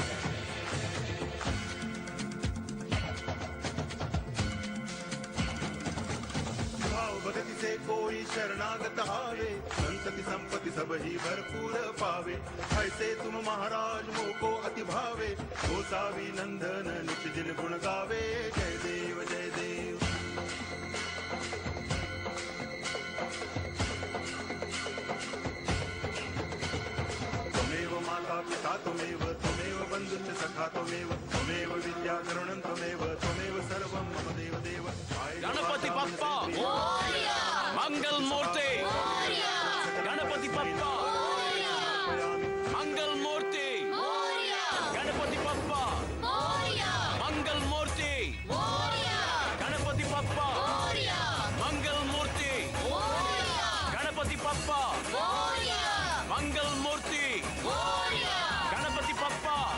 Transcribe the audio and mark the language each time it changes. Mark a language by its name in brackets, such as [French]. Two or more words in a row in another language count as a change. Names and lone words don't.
[Hindi] भगति से कोई शरणागत आवे संतति संपत्ति सब ही भरपूर पावे ऐसे तुम महाराज मोको अति भावे गोसावी नंदन नित्य दिन गुण गावे जय देव जय देव [Sanskrit] त्वमेव माता पिता त्वमेव त्वमेव बन्धुश्च सखा त्वमेव त्वमेव विद्या करुणं त्वमेव त्वमेव सर्वं मम देव देव [Marathi] गणपति बप्पा मंगल मूर्ति गणपति बप्पा मंगल मूर्ति गणपति बप्पा मंगल मूर्ति गणपति बप्पा मंगल मूर्ति गणपति बप्पा मंगल मूर्ति गणपति बप्पा